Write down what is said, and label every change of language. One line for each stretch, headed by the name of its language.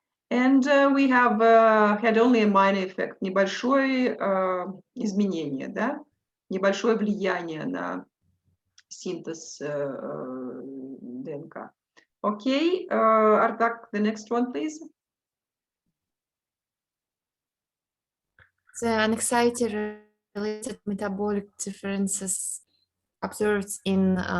English: And we have had only a minor effect,
Russian: небольшое изменение, да? Небольшое влияние на синтез ДНК.
English: Okay, Artak, the next one, please. The anxiety-related metabolic differences observed in